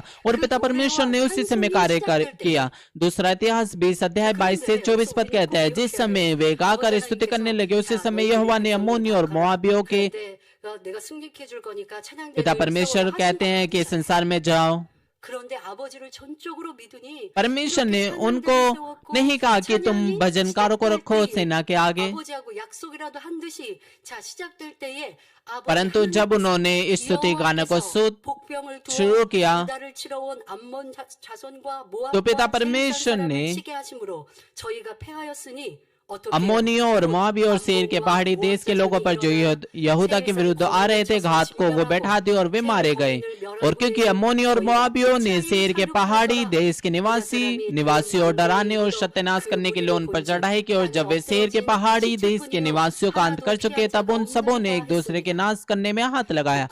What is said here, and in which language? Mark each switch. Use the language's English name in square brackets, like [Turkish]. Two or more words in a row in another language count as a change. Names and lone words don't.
[Hindi] और पिता परमेश्वर ने उसी समय कार्य किया। दूसरा इतिहास 20 अध्याय 22 से 24 पद कहता है, जिस समय वे गाकर स्तुति करने लगे उसी समय यहोवा ने अम्मोनी और मोआबियों के पिता परमेश्वर कहते हैं कि संसार में जाओ [Korean] 그런데 아버지를 전적으로 믿으니 [Hindi] परमेश्वर [Korean] 이렇게 [Hindi] ने [Korean] 찬양대를 [Hindi] उनको [Korean] 세웠고 [Hindi] नहीं कहा कि तुम [Korean] 찬양이 [Hindi] भजनकारों को [Korean] 시작될 [Hindi] रखो [Korean] 때에 [Hindi] सेना के आगे, [Korean] 아버지하고 약속이라도 한 듯이 자 시작될 때에 아버지 [Hindi] परंतु जब [Korean] 하나님께서 [Hindi] उन्होंने इस स्तुति गाने को [Korean] 여호와께서 복병을 [Hindi] शुरू [Korean] 두어 [Hindi] किया [Korean] 유다를 치러 온 암몬 자손과 [Hindi] तो पिता [Korean] 모압과 [Hindi] परमेश्वर [Korean] 세이산 [Hindi] ने [Korean] 사람을 치게 하심으로 저희가 패하였으니 [Hindi] अम्मोनियों और मोआबी और सेर के पहाड़ी देश के लोगों पर जो यहूदा के विरुद्ध आ रहे थे घात को वो बैठा दिए और वे मारे गए। और क्योंकि अम्मोनियों और मोआबियों ने सेर के पहाड़ी देश के निवासियों और डराने और सत्यानाश करने के लिए उन पर चढ़ाई की, और जब वे सेर के पहाड़ी देश के निवासियों का अंत कर चुके तब उन सबों ने एक दूसरे के नाश करने में हाथ लगाया।